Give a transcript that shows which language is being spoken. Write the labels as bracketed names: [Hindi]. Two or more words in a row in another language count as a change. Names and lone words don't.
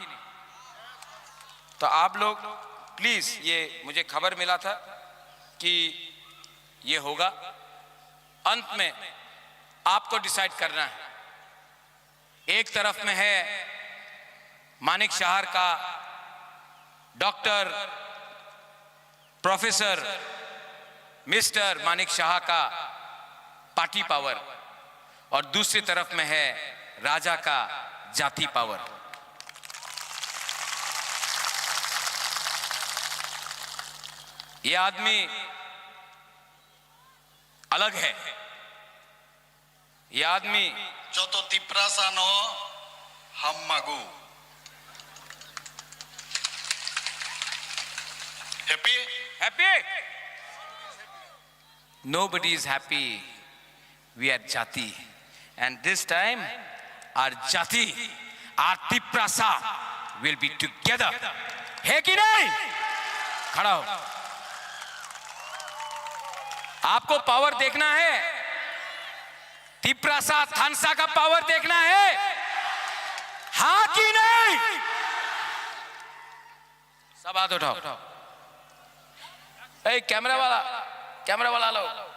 [Hindi] तो आप लोग प्लीज, ये मुझे खबर मिला था कि ये होगा, अंत में आपको डिसाइड करना है एक तरफ में है मानिक शहर का [English] doctor professor mister [Hindi] मानिक शाह का [English] party power, [Hindi] और दूसरी तरफ में है राजा का जाति पावर। ये आदमी अलग है। ये आदमी [Kok Borok] joto tiprasa no hammagu. [English] Happy? happy? Nobody is happy. We are Jati, and this time our Jati, our Tiprasa will be together. [Hindi] है कि नहीं? खड़ा हो। आपको पावर देखना है, तिप्रासा थानसा का पावर देखना है, हाँ कि नहीं? सब हाथ उठाओ। ए कैमरा वाला लो।